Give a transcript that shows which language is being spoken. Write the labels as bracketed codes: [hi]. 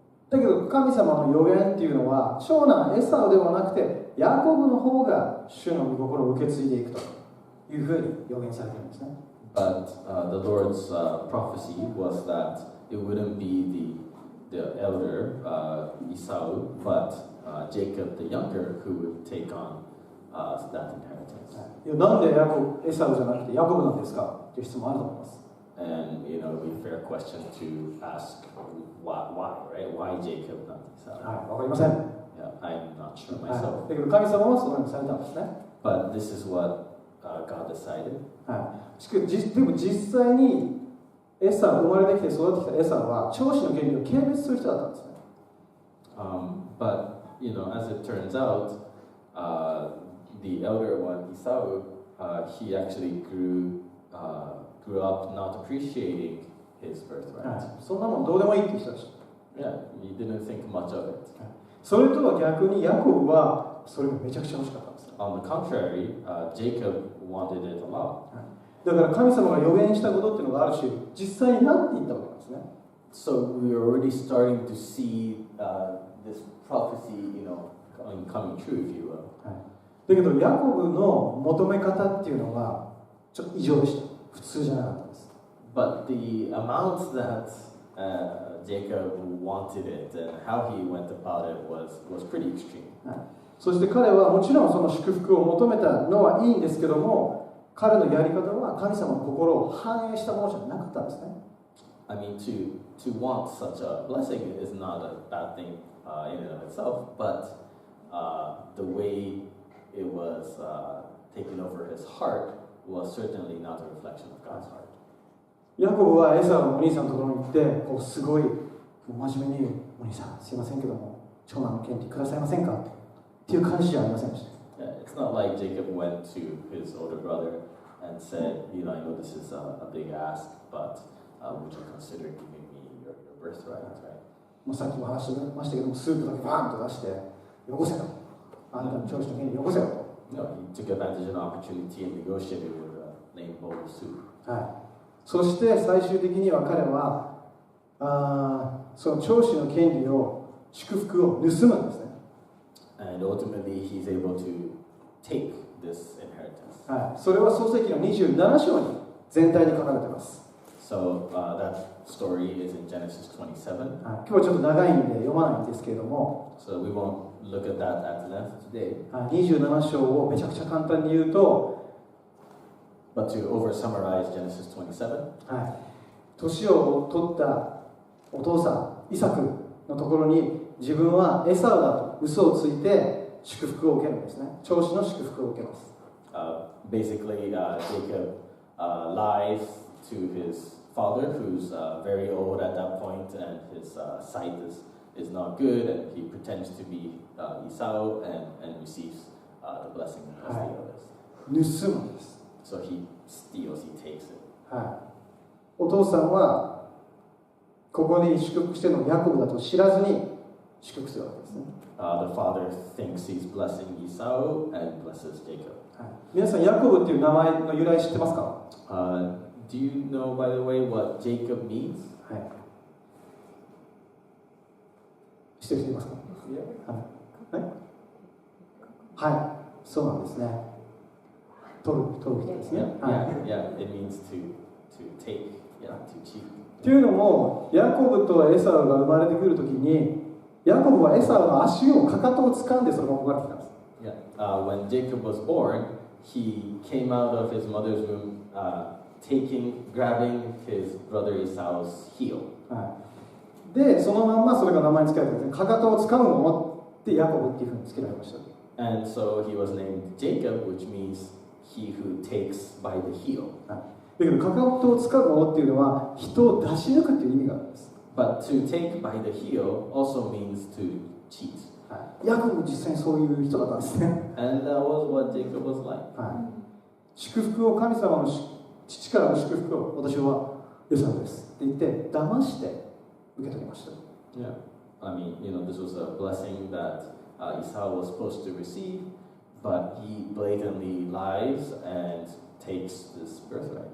[ja] だけど神様の予言っていうのは長男エサウではなくてヤコブの方が主の御心を受け継いでいくというふうに予言されているんですね。 [en] But the Lord's prophecy was that it wouldn't be the elder Esau, but Jacob the younger who would take on that inheritance. [ja] いやなんでエサウじゃなくてヤコブなんですかっていう質問あると思います。 [en] And it would be a fair question to ask why, right? Why Jacob, not Esau? [ja] はい、わかりません。 [en] Yeah, I'm not sure [ja] はい、 [en] myself. [ja] だけど神様はそのようにされたんですね。 [en] But this is what God decided. [ja] はい、でも実際に生まれてきて育ってきたエサウは長子の権利を軽蔑する人だったんですね。 [en] But as it turns out, the elder one, Esau, he actually grew up not appreciating his birthright. [ja] はい、そんなもんどうでもいいっていう人でした。 [en] Yeah, he didn't think much of it. [ja] それとは逆にヤコブはそれがめちゃくちゃ欲しかったんです。 [en] On the contrary, Jacob wanted it a lot. [ja] だから神様が予言したことっていうのがあるし、実際になっていったわけなんですね。 [en] So we are already starting to see this prophecy, coming true, if you will. [ja] だけどヤコブの求め方っていうのがちょっと異常でした。普通じゃなかったんです。 [en] But the amount that Jacob wanted it and how he went about it was pretty extreme. [ja] そして彼はもちろんその祝福を求めたのはいいんですけども、彼のやり方は神様の心を反映したものじゃなかったんですね。 [en] I mean, to want such a blessing is not a bad thing in and of itself, but the way it was taken over his heart was certainly not a reflection of God's heart. [ja] ヤコブはエサウのお兄さんのところに行って、すごい真面目にお兄さんすいませんけども長男の権利くださいませんかっていう感じじゃありませんでした。 [en] Yeah, it's not like Jacob went to his older brother and said, I know this is a big ask, but would you consider giving me your birthright, right? [ja] もうさっきも話してましたけども、スープだけバーンと出して、よこせと。あんたの長子の権利よこせよと。 [en] No, he took advantage of an opportunity and negotiated with a plain bowl of soup. [ja] はい。そして最終的には彼はその長子の権利を祝福を盗むんですね。 [en] And ultimately, he's able to take this inheritance. [ja] はい。それは創世記の27章に全体に書かれています。 [en] So that story is in Genesis 27. [ja] はい。今日はちょっと長いんで読まないんですけれども。 [en] So we won't look at that at length today. [ja] 27章をめちゃくちゃ簡単に言うと。 [en] But to over-summarize Genesis 27, [ja] はい、年を取ったお父さんイサクのところに自分はエサウだと嘘をついて祝福を受けるんですね。長子の祝福を受けます。 [en] Basically, Jacob lies to his father, who's very old at that point, and his sight is not good, and he pretends to be Esau and receives the blessing as the eldest. [ja] 盗むんです。 [en] So he steals, he takes it. [ja] はい。お父さんはここに祝福しているのがヤコブだと知らずに祝福するわけですね。 [en] The father thinks he's blessing Esau and blesses Jacob. [ja] はい、皆さんヤコブっていう名前の由来知ってますか [en] ？Do you know, by the way, what Jacob means? [ja] はい。知ってる人いますか？はい。はい。そうなんですね。取る人ですね。 [en] Yeah, it means to take, to cheat. [ja] というのも、ヤコブとエサウが生まれてくるときに、ヤコブはエサウの足をかかとを掴んでそのまま生まれてきたんです。 [en] Yeah, when Jacob was born, he came out of his mother's womb, grabbing his brother Esau's heel. [ja] はい。で、そのまんまそれが名前につけられてですね、かかとを掴むのをってヤコブっていうふうにつけられました。 [en] And so he was named Jacob, which means he who takes by the heel. [ja] はい。だけど、かかとを掴むものっていうのは人を出し抜くっていう意味があるんです。 [en] But to take by the heel also means to cheat. [ja] はい。ヤコブも実際にそういう人だったんですね。 [en] And that was what Jacob was like. [ja] はい。祝福を神様の父からの祝福を私はエサウですって言って騙して受け取りました。 [en] Yeah, I mean, this was a blessing that Esau was supposed to receive, but he blatantly lies and takes this birthright.